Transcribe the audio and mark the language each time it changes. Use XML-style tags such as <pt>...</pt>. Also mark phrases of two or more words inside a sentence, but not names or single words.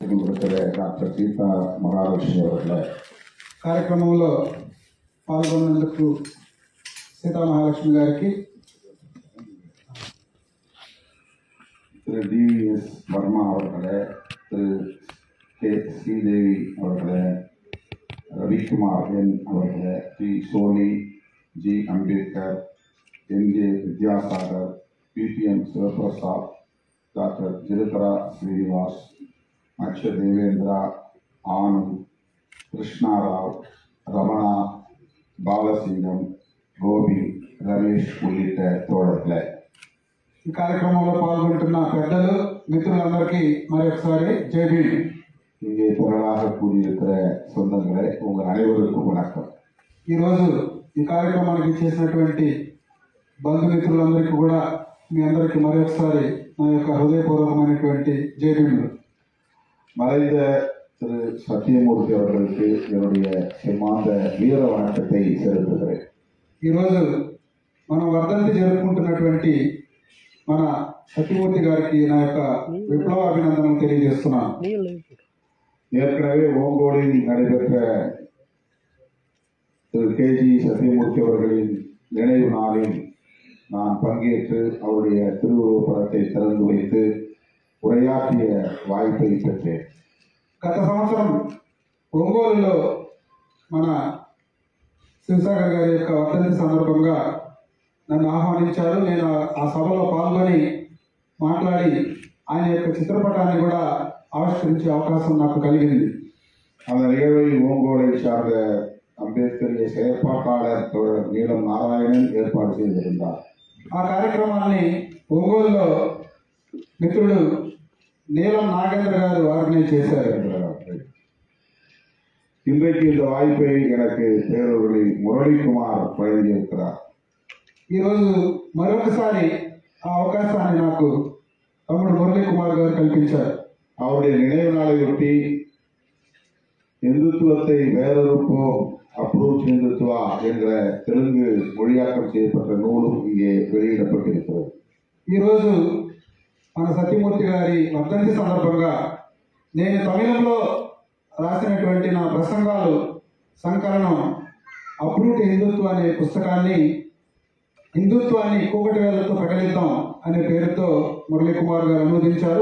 <ta>డాక్టర్ సీతా మహాలక్ష్మి அவர்களே</ta> <te>కార్యక్రమంలో పాల్గొన్నందుకు సీతా మహాలక్ష్మి గారికి,</te> <ta>திரு டிவிஎஸ் வர்மா அவர்களே, திரு கே ஸ்ரீதேவி அவர்களே, ரவிக்குமார் என் அவர்களே, டி சோனி, ஜி அம்பேத்கர், என்ஜே வித்யாசாகர், பிடிஎம் சிவபிரசாத், டாக்டர் ஜிருதரா ஸ்ரீனிவாஸ், அக்ஷ தேவேந்திரா, ஆனந்த், கிருஷ்ணாராவ், ரமணா, பாலசிங்கம், கோபி, ரமேஷ் உள்ளிட்ட தோழர்களே,</ta> <te>ఈ కార్యక్రమంలో పాల్గొంటున్న పెద్దలు మిత్రులందరికీ మరొకసారి జై భీమ్.</te> <ta>இங்கே திரளாக கூடியிருக்கிற சொந்தங்களே, உங்கள் அனைவருக்கும் வணக்கம்.</ta> <te>ఈరోజు ఈ కార్యక్రమానికి చేసినటువంటి బంధుమిత్రులందరికీ కూడా మీ అందరికీ మరొకసారి నా యొక్క హృదయపూర్వకమైనటువంటి జై భీములు.</te> <ta>மறைந்த திரு சத்தியமூர்த்தி அவர்களுக்கு என்னுடைய சிறந்த வீர வணக்கத்தை செலுத்துகிறேன்.</ta> <te>ఈరోజు మనం వర్ధంతి జరుపుకుంటున్నటువంటి మన సత్యమూర్తి గారికి నా యొక్క విప్లవ అభినందనలు తెలియజేస్తున్నాను.</te> <ta>ஏற்கனவே ஓங்கோலில் நடைபெற்ற திரு கேஜி சத்தியமூர்த்தி அவர்களின் நினைவு நாளில் நான் பங்கேற்று அவருடைய திருவுருவப்படத்தை திறந்து வைத்து உரையாற்றிய வாய்ப்பை பெற்றேன்.</ta> <te>గత సంవత్సరం ఒంగోలులో మన శివసాగర్ గారి యొక్క వర్ధంతి సందర్భంగా నన్ను ఆహ్వానించారు. నేను ఆ సభలో పాల్గొని మాట్లాడి ఆయన యొక్క చిత్రపటాన్ని కూడా ఆవిష్కరించే అవకాశం నాకు కలిగింది.</te> <ta>அந்த நிகழ்வை ஓங்கோலை சார்ந்த அம்பேத்கரிய செயற்பாட்டாளர் தோழர் நீலம் நாராயணன் ஏற்பாடு செய்திருந்தார்.</ta> <te>ఆ కార్యక్రమాన్ని ఒంగోలులో మిత్రుడు నీలం నాగేంద్ర గారు ఆర్గనైజ్ చేశారు.</te> <ta>இன்றைக்கு இந்த வாய்ப்பை எனக்கு பேரூரில் முரளிக்குமார் வழங்கியிருக்கிறார்.</ta> <te>ఈరోజు మరొకసారి ఆ అవకాశాన్ని నాకు తమ్ముడు మురళీకుమార్ గారు కల్పించారు.</te> <ta>அவருடைய நினைவு நாளையொட்டி இந்துத்துவத்தை வேறொருப்போம் அப்ரூச் இந்துத்துவா என்ற தெலுங்கு மொழியாக்கம் செய்யப்பட்ட நூலும் இங்கே வெளியிடப்பட்டிருக்கிறது.</ta> <te>ఈరోజు మన సత్యమూర్తి గారి వర్ధంతి సందర్భంగా నేను తమిళంలో రాసినటువంటి నా ప్రసంగాలు సంకలనం అప్రూట్ హిందుత్వ అనే పుస్తకాన్ని హిందుత్వాన్ని కూకటి వేళ్లతో ప్రకటిద్దాం అనే పేరుతో మురళీకుమార్ గారు అనువదించారు.</te>